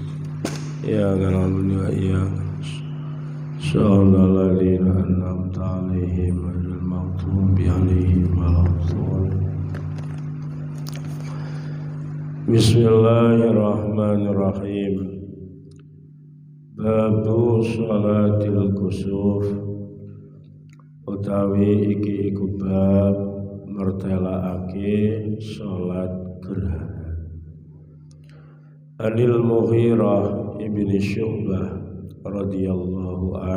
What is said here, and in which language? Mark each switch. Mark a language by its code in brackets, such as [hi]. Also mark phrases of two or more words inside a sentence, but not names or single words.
[ar] إياك نعبد وإياك نستعين. صراط الذين أنعمت عليهم غير المغضوب عليهم ولا الضالين. بسم الله الرحمن الرحيم. باب صلاة الكسوف. [jv] Utawi iki iku bab mertelaake salat gerhana. [ar] عن المغيرة بن شعبة رضي الله عن